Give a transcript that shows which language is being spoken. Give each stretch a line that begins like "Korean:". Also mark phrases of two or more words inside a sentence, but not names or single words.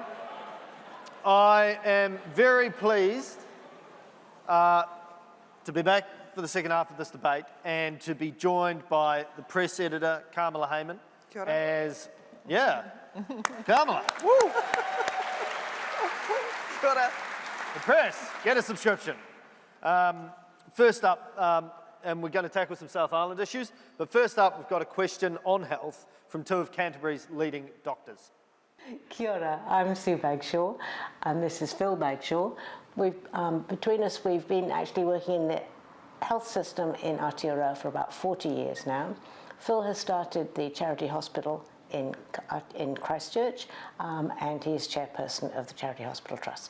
English: I am very pleased to be back for the second half of this debate and to be joined by the press editor, Kamala Heyman.
Māori: Kia ora.
English: As, yeah, Kamala, woo!
Māori: Kia ora.
English: The press, get a subscription. First up, and we're going to tackle some South Island issues, but first up, we've got a question on health from two of Canterbury's leading doctors.
Māori: Kia ora,
English: I'm Sue Bagshaw, and this is Phil Bagshaw. Between us, we've been actually working in the health system in Aotearoa for about 40 years now. Phil has started the charity hospital in Christchurch, and he is chairperson of the Charity Hospital Trust.